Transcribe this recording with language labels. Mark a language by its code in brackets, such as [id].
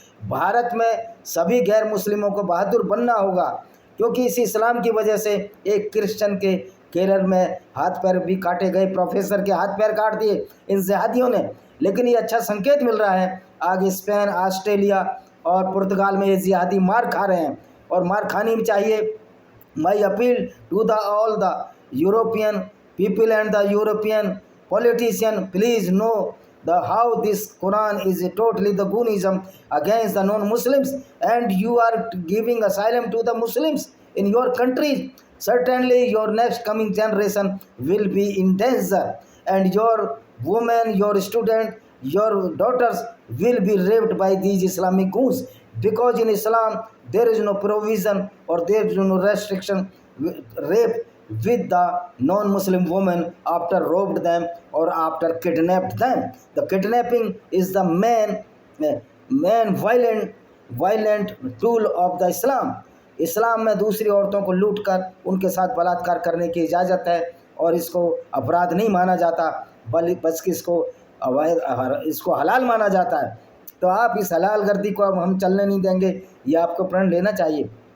[hi] भारत में सभी गैर मुस्लिमों को बहादुर बनना होगा, क्योंकि इस इस्लाम की वजह से एक क्रिश्चियन के केरल में हाथ पैर भी काटे गए, प्रोफेसर के हाथ पैर काट दिए इन जिहादियों ने। लेकिन ये अच्छा संकेत मिल रहा है, आगे स्पेन, ऑस्ट्रेलिया और पुर्तगाल में ये जिहादी मार खा रहे हैं और मार खानी भी चाहिए। [en] My appeal to the all the European people and the European politician, please know how this Quran is totally the Gunism against the non-Muslims, and you are giving asylum to the Muslims in your countries. Certainly your next coming generation will be in danger, and your women, your student, your daughters will be raped by these Islamic goons, because in Islam there is no provision or there is no restriction rape with the non-Muslim women after robbed them or after kidnapped them. The kidnapping is the main violent tool of the Islam. [hi] इस्लाम में दूसरी औरतों को लूट कर उनके साथ बलात्कार करने की इजाज़त है और इसको अपराध नहीं माना जाता। बस कि इसको अवैध इसको हलाल माना जाता है। तो आप इस हलाल गर्दी को अब हम चलने नहीं देंगे, ये आपको प्रण लेना चाहिए।